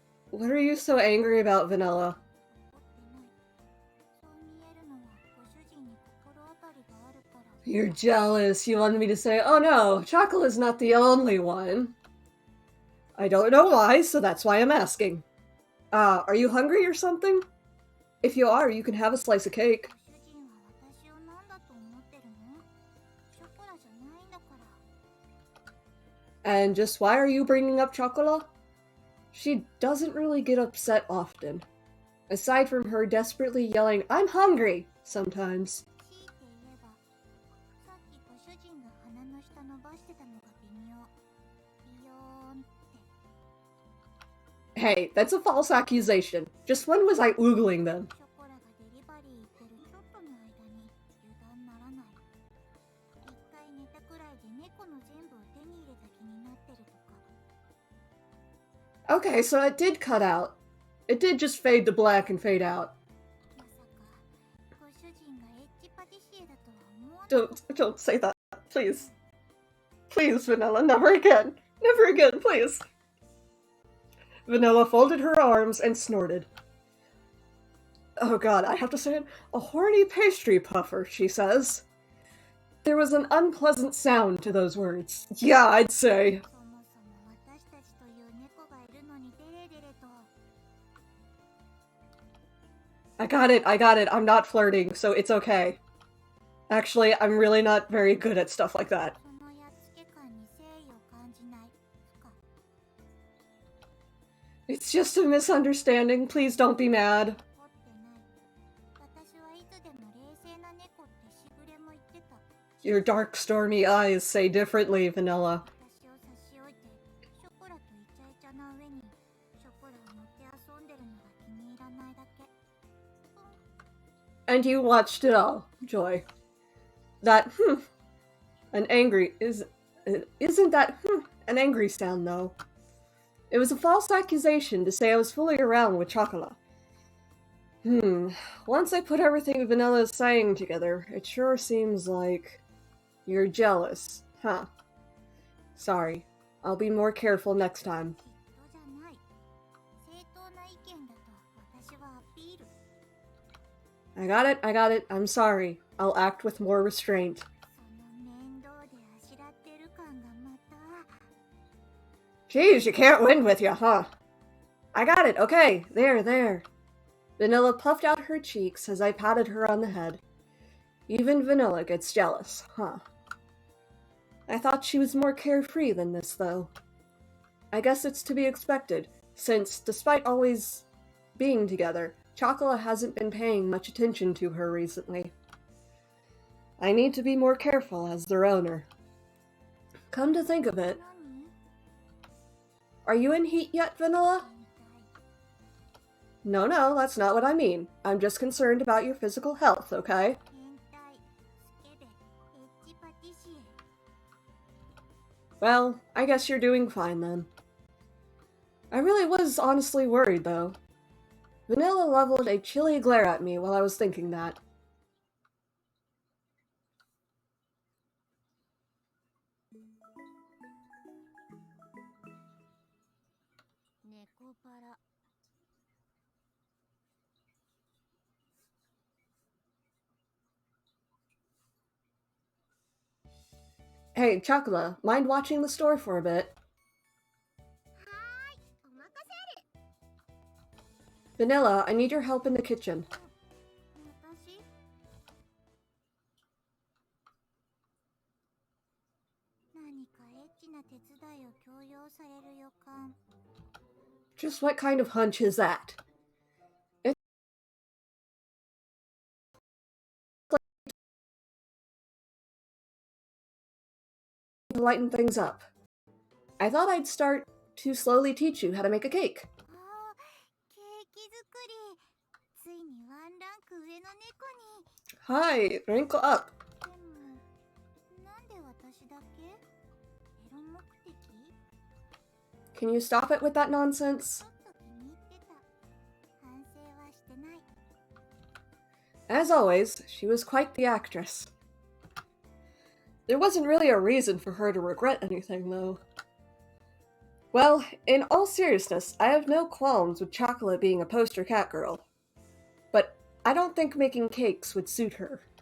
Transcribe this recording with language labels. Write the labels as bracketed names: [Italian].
[English] What are you so angry about, Vanilla? [Japanese] そう見えるのはご主人に心当たりがあるから。 [English] You're jealous. You wanted me to say, oh no, Chocolate's not the only one. I don't know why, so that's why I'm asking. Are you hungry or something? If you are, you can have a slice of cake. [Japanese] ご主人は私を何だと思ってるの？ショコラじゃないんだから。 [English] And just why are you bringing up Chocolate? She doesn't really get upset often. Aside from her desperately yelling, I'm hungry, sometimes. [Japanese] 強いて言えば、さっきご主人が鼻の下伸ばしてたのが微妙。ビヨーンって。 [English] Hey, that's a false accusation. Just when was I oogling them? [Japanese] ショコラがデリバリー行ってるちょっとの間に油断ならない。一回寝たくらいで猫の全部を手に入れた気になってるとか。 [English] Okay, so it did cut out. It did just fade to black and fade out. [Japanese] まさかご主人がエッチパティシエだとは思わなかった。 [English] Don't say that, please. Please, Vanilla, never again. Never again, please. Vanilla folded her arms and snorted. Oh god, I have to say it. A horny pastry puffer, she says. There was an unpleasant sound to those words. Yeah, I'd say. [Japanese] そもそも私たちという猫がいるのにデレデレと。 [English] I got it. I'm not flirting, so it's okay. Actually, I'm really not very good at stuff like that. [Japanese] そのやっつけ感に誠意を感じない負荷 [English] It's just a misunderstanding. Please don't be mad. [Japanese] 怒ってない私はいつでも冷静な猫ってしぐれも言ってた [English] Your dark, stormy eyes say differently, Vanilla. [Japanese] 私を差し置いてショコラとイチャイチャな上にショコラを乗って遊んでるのが気に入らないだけ [English] And you watched it all, Joy. That, an angry, isn't that, an angry sound, though. It was a false accusation to say I was fooling around with Chocolate. Once I put everything Vanilla is saying together, it sure seems like you're jealous, huh? Sorry. I'll be more careful next time. [Japanese] 嫉妬じゃない正当な意見だと私はアピール [English] I got it. I'm sorry. I'll act with more restraint. [Japanese] その面倒であしらってる感がまた [English] Geez, you can't win with you, huh? I got it. Okay. There. Vanilla puffed out her cheeks as I patted her on the head. Even Vanilla gets jealous, huh? I thought she was more carefree than this, though. I guess it's to be expected, since, despite always being together, Chocolate hasn't been paying much attention to her recently. I need to be more careful as their owner. Come to think of it, [Japanese] 何 [English] are you in heat yet, Vanilla? [Japanese] 変態 [English] No, that's not what I mean. I'm just concerned about your physical health, okay? [Japanese] 変態スケベエッチパティシエ [English] Well, I guess you're doing fine then. I really was honestly worried, though. Vanilla leveled a chilly glare at me while I was thinking that. [Japanese] ネコパラ [English] Hey, Chocolate, mind watching the store for a bit? [Japanese] はーいお任せ [English] Vanilla, I need your help in the kitchen. [Japanese] 私何かエッチな手伝いを強要される予感 [English] Just what kind of hunch is that? It's to lighten things up. I thought I'd start to slowly teach you how to make a cake. [Japanese] ああケーキ作りついにワンランク上の猫に [English] Hi, wrinkle up. [Japanese] でもなんで私だけエロ目的 [English] Can you stop it with that nonsense? [Japanese] ちょっと気に入ってた反省はしてない [English] As always, she was quite the actress. There wasn't really a reason for her to regret anything, though. Well, in all seriousness, I have no qualms with Chocolate being a poster cat girl. But I don't think making cakes would suit her.